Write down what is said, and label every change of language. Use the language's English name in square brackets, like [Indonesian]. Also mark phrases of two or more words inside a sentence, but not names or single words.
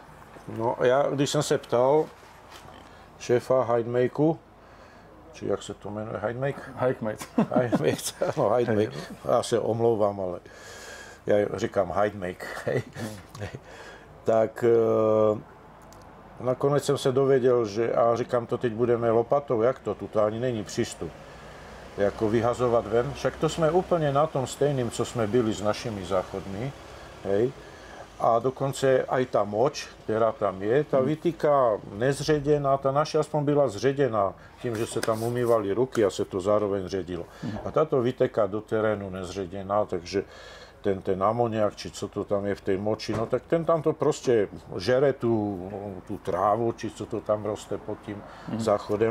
[Slovak] No ja, když som sa ptal šéfa Hidemaku, či jak sa to menuje, Hidemake? Hidemate. [Czech] No Hidemake, ja sa omlouvám, ale ja říkám Hidemake, hej. [Slovak] Tak nakonec som sa dovedel, že, [Czech] a říkám, to teď budeme lopatou, jak to? Tuto ani není přístup. Jako vyhazovať ven, však to sme úplne na tom stejným, co sme byli s našimi záchodmi, hej. [Slovak] A dokonce aj tá moč, ktorá tam je, tá vytýka nezředená, tá naša aspoň byla zředená tým, že sa tam umývali ruky a sa to zároveň zředilo. A táto vyteká do terénu nezředená, takže ten amoniak, či co to tam je v tej moči, no tak ten tam to proste žere tú trávu, či co to tam roste pod tým záchodem.